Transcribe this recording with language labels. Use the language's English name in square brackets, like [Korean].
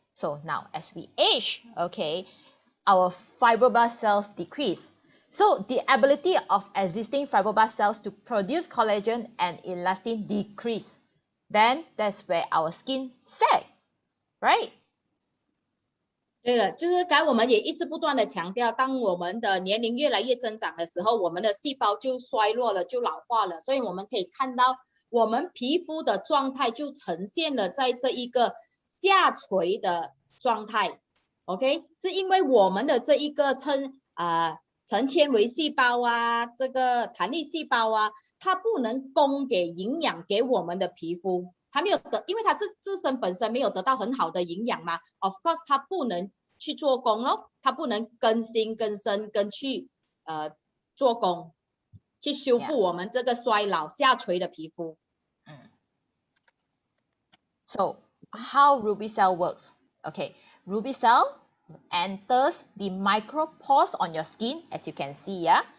[English] So now as we age, okay, our fibroblast cells decrease. So the ability of existing fibroblast cells to produce collagen and elastin decrease. Then that's where our skin sag, right? [Chinese] 对了，就是刚才我们也一直不断的强调，当我们的年龄越来越增长的时候，我们的细胞就衰弱了，就老化了。所以我们可以看到，我们皮肤的状态就呈现了在这一个下垂的状态。 OK， 是因为我们的这一个成纤维细胞啊，这个弹力细胞啊，它不能供给营养给我们的皮肤，它没有因为它自身本身没有得到很好的营养嘛 ， [English] of course [Chinese] 它不能去做工咯，它不能更新、更生、去做工，去修复我们这个衰老下垂的皮肤。 [English] So how Ruby cell works? Okay, Ruby cell enters the micropores on your skin, as you can see, yeah.